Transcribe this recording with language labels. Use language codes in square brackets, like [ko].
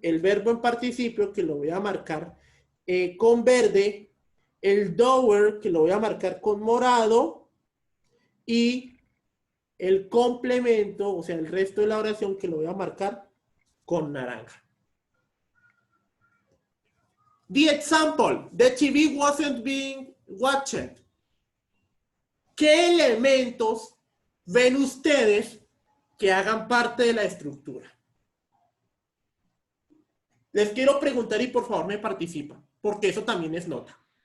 [es] El verbo en participio, que lo voy a marcar con verde. El doer, que lo voy a marcar con morado. Y el complemento, o sea, el resto de la oración, que lo voy a marcar con naranja. [en] The example, the TV wasn't being watched. [es] ¿Qué elementos ven ustedes que hagan parte de la estructura? Les quiero preguntar y por favor me participan, porque eso también es nota.